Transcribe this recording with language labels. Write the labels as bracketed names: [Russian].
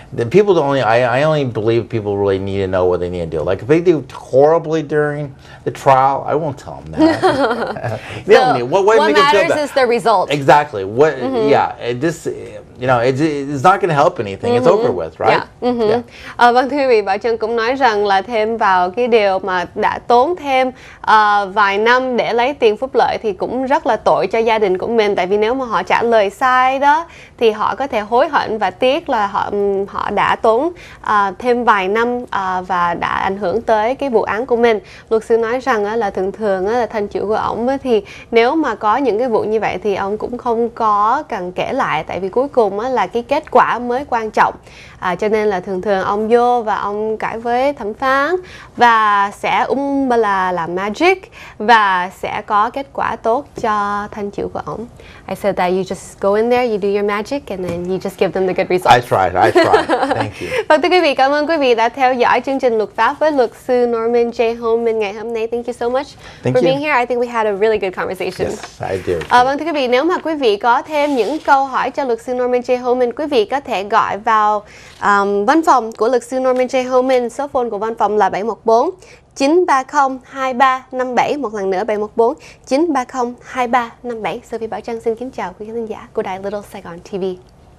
[English] People don't I only believe people really need to know what they need to do. Like if they do horribly during the trial, I won't tell them that. What matters is the result. Exactly. What? Yeah. You know, it's not going to help anything. It's over with, right? [Vietnamese] Vâng, thưa quý vị, bà Trân cũng nói rằng là thêm vào cái điều mà đã tốn thêm vài năm để lấy tiền phúc lợi thì cũng rất là tội cho gia đình của mình, tại vì nếu mà họ trả lời sai đó thì họ có thể hối hận và tiếc là họ đã tốn thêm vài năm và đã ảnh hưởng tới cái vụ án của mình. Luật sư nói rằng là thường là thân chủ của ổng thì nếu mà có những cái vụ như vậy thì ông cũng không có cần kể lại, tại vì cuối cùng là cái kết quả mới quan trọng. Cho nên là thường ông vô và ông cãi với thẩm phán và sẽ làm magic và sẽ có kết quả tốt cho thân chủ của ổng. [English] I said that you just go in there, you do your magic and then you just give them the good results. I tried. Thank you. [Vietnamese] Vâng, thưa quý vị, cảm ơn quý vị đã theo dõi chương trình luật pháp với luật sư Norman J. Homen ngày hôm nay. [English] Thank you so much for being here. I think we had a really good conversation. Yes, I do. [Vietnamese] Vâng, thưa quý vị, nếu mà quý vị có thêm những câu hỏi cho luật sư Norman J. Homen, quý vị có thể gọi vào văn phòng của luật sư Norman J. Homen. Số phone của văn phòng là 714 930 2357. Một lần nữa 714 930 2357. Sophie Bảo Trân xin kính chào quý khán giả của đài Little Saigon TV.